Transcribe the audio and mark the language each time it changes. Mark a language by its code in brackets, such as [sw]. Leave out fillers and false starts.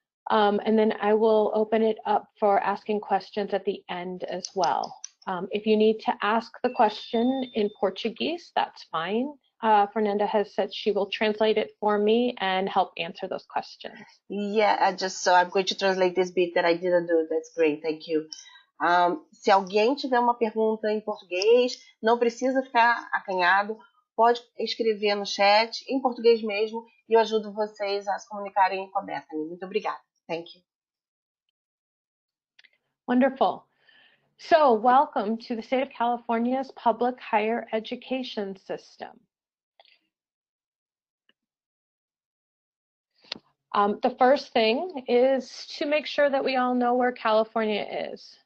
[en] And then I will open it up for asking questions at the end as well. If you need to ask the question in Portuguese, that's fine. Fernanda has said she will translate it for me and help answer those questions. Yeah, I'm going to translate this bit that I didn't do. That's great, thank you. [pt] Se alguém tiver uma pergunta em português, não precisa ficar acanhado, pode escrever no chat, em português mesmo, e eu ajudo vocês a se comunicarem com a Bethany. Muito obrigada. [en] Thank you. Wonderful. So, welcome to the state of California's public higher education system. The first thing is to make sure that we all know where California is.